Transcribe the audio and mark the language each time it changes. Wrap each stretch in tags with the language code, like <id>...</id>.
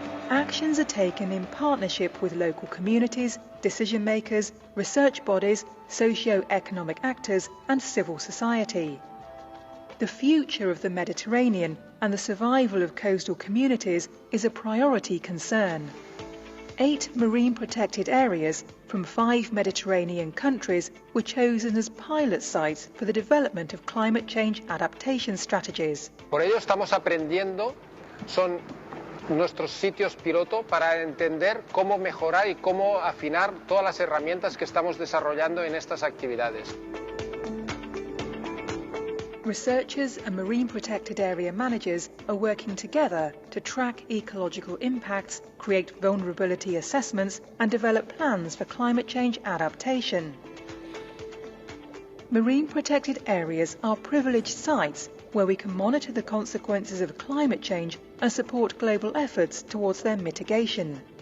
<en>Actions are taken in partnership with local communities, decision makers, research bodies, socio-economic actors and civil society. The future of the Mediterranean and the survival of coastal communities is a priority concern. 8 marine protected areas from 5 Mediterranean countries were chosen as pilot sites for the development of climate change adaptation strategies.</en> <es>Por ello estamos aprendiendo, son nuestros sitios piloto para entender cómo mejorar y cómo afinar todas las herramientas que estamos desarrollando en estas actividades.</es> <en>Researchers and marine protected area managers are working together to track ecological impacts, create vulnerability assessments, and develop plans for climate change adaptation. Marine protected areas are privileged sites where we can monitor the consequences of climate change and support global efforts towards their mitigation.</en>